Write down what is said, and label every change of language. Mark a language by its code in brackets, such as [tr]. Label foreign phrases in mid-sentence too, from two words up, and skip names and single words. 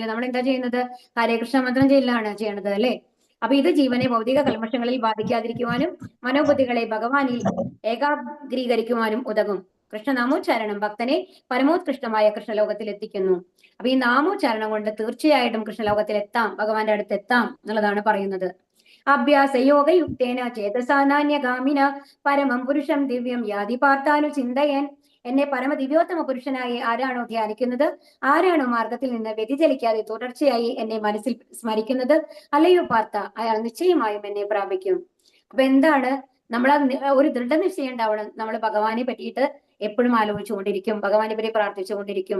[ml] നമ്മൾ എന്താ ചെയ്യുന്നത്, ഹരേകൃഷ്ണ മന്ത്രം ചെയ്യലാണ് ചെയ്യണത് അല്ലെ. അപ്പൊ ഇത് ജീവനെ ഭൗതിക കൽമഷങ്ങളിൽ ബാധിക്കാതിരിക്കുവാനും മനോബുദ്ധികളെ ഭഗവാനിൽ ഏകാഗ്രീകരിക്കുവാനും ഉതകും. കൃഷ്ണനാമോച്ചാരണം ഭക്തനെ പരമോത്കൃഷ്ടമായ കൃഷ്ണലോകത്തിൽ എത്തിക്കുന്നു. അപ്പൊ ഈ നാമോച്ചാരണം കൊണ്ട് തീർച്ചയായിട്ടും കൃഷ്ണലോകത്തിൽ എത്താം, ഭഗവാന്റെ അടുത്ത് എത്താം എന്നുള്ളതാണ് പറയുന്നത്. [sa] അഭ്യാസയോഗയുക്തേന ചേതസാനാന്യഗാമിന പരമം പുരുഷം ദിവ്യം യാതി പാർത്ഥാനു ചിന്തയൻ. [ml] എന്നെ പരമദിവ്യോത്തമ പുരുഷനായി ആരാണോ ധ്യാനിക്കുന്നത്, ആരാണോ മാർഗത്തിൽ നിന്ന് വ്യതിചലിക്കാതെ തുടർച്ചയായി എന്നെ മനസ്സിൽ സ്മരിക്കുന്നത്, അല്ലയോ പാർത്ത, അയാൾ നിശ്ചയമായും എന്നെ പ്രാപിക്കും. അപ്പൊ എന്താണ്, നമ്മൾ ഒരു ദൃഢനിശ്ചയം ഉണ്ടാവണം. നമ്മൾ ഭഗവാനെ പറ്റിയിട്ട് എപ്പോഴും ആലോചിച്ചുകൊണ്ടിരിക്കും, ഭഗവാനെ പറ്റി പ്രാർത്ഥിച്ചുകൊണ്ടിരിക്കും.